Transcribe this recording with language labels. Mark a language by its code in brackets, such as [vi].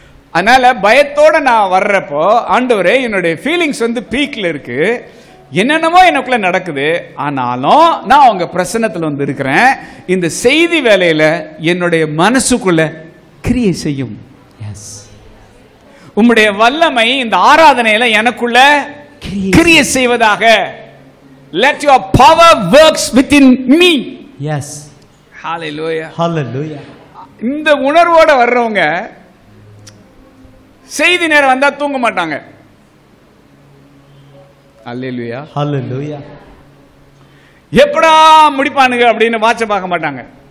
[ta] அதனால பயத்தோட நான் வர்றப்போ, ஆண்டவரே என்னுடைய ஃபீலிங்ஸ் வந்து பீக்ல இருக்கு, என்னென்னமோ எனக்குள்ள நடக்குது, ஆனாலும் நான் உங்க பிரசன்னத்தில் வந்து இருக்கிறேன். இந்த செய்தி வேலையில என்னுடைய மனசுக்குள்ள கிரியை செய்யும். உம்முடைய வல்லமை இந்த ஆராதனையில எனக்குள்ள கிரியை செய்வதாக. [en] Let your power works within me. Yes. Hallelujah. Hallelujah. [ta] இந்த உணர்வோட வர்றவங்க செய்தி நேரம் வந்தா தூங்க மாட்டாங்க. அல்லேலூயா. ஹல்லேலூயா. எப்படா முடிப்பானுங்க அப்படின்னு வாட்ச பார்க்க மாட்டாங்க.